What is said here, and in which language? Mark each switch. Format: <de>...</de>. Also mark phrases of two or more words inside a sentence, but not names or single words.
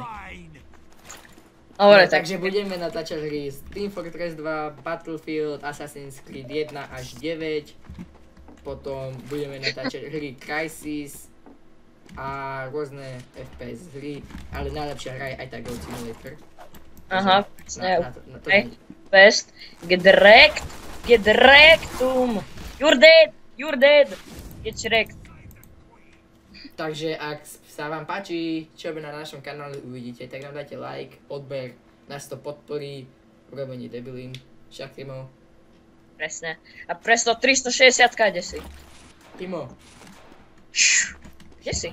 <sk>Dobre, No, takže budeme natáčať hry z Team Fortress 2, Battlefield, Assassin's Creed 1 až 9. Potom budeme natáčať hry Crysis a rôzne FPS hry, ale najlepšia hra je aj tá Goat Simulator.</sk> <en>Aha, best. Get wrecked. You're dead. Get wrecked.</en> <sk>Takže ak sa vám páči, čo by na našom kanále uvidíte, tak nám dajte like, odber, nás to podporí, urobenie debilín, však Timo. Presne. A presto 360 kde si? Timo. Kde si?</sk>